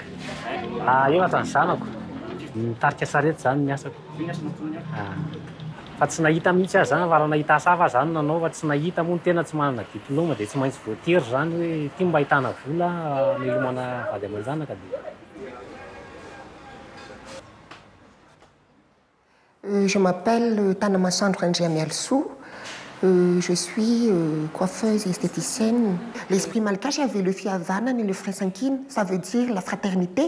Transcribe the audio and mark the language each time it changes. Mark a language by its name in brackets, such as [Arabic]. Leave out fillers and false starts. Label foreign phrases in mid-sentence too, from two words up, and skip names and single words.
[Malagasy] Eo ato ny zanako. Mitarika sarety zany ny asako. Fa tsy nahita mihitsy azy zany, fa raha nahita asa hafa zany nanao fa tsy nahita moa tena tsy manana diplôma dia tsy maintsy voatery zany hoe ty mba ahitana vola milomana vady aman-janaka dia. [French] Je m'appelle Tana Massandro Andriamialsou. Je suis coiffeuse et esthéticienne. L'esprit malgache, il y avait le fiavanan et le fresankin, ça veut dire la fraternité.